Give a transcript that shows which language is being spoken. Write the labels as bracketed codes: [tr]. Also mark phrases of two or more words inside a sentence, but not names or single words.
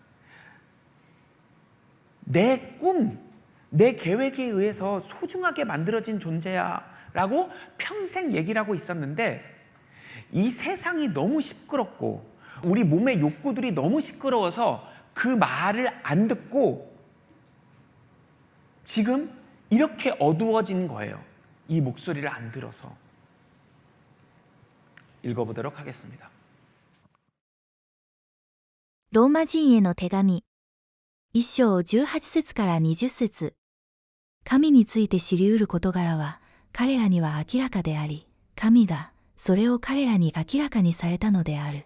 [ko] 내 꿈, 내 계획에 의해서 소중하게 만들어진 존재야 라고 평생 얘기를 하고 있었는데 이 세상이 너무 시끄럽고 우리 몸의 욕구들이 너무 시끄러워서 그 말을 안 듣고 지금 이렇게 어두워진 거예요. 이 목소리를 안 들어서. 읽어보도록 하겠습니다. [ja] ローマ人への手紙1章18節から20節。神について知り得る事柄は彼らには明らかであり、神がそれを彼らに明らかにされたのである。